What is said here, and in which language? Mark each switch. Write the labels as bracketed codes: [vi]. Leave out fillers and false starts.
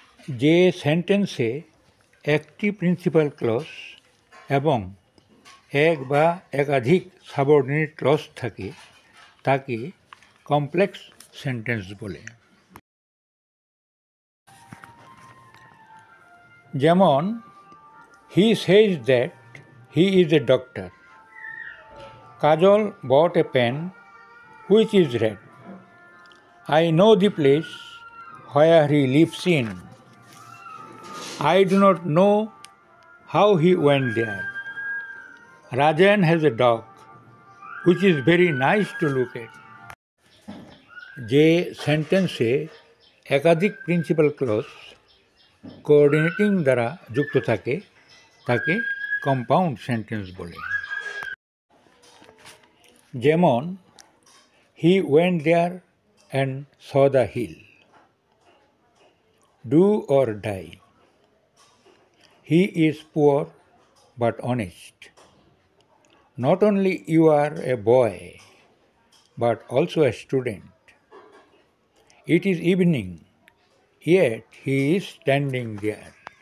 [bn] যে সেন্টেন্সে একটি প্রিন্সিপাল ক্লজ এবং এক বা একাধিক সাবঅর্ডিনেট ক্লজ থাকে তাকে কমপ্লেক্স সেন্টেন্স বলে। [en] যেমন, he says that he is a doctor, Kajol bought a pen which is red, I know the place where he lives in, I do not know how he went there, Rajan has a dog which is very nice to look at। [bn] যে সেন্টেন্সে একাধিক principal clause coordinating দ্বারা যুক্ত থাকে তাকে compound sentence বলে। [en] যেমন, he went there and saw the hill, do or die, he is poor but honest, not only you are a boy but also a student, it is evening yet he is standing there.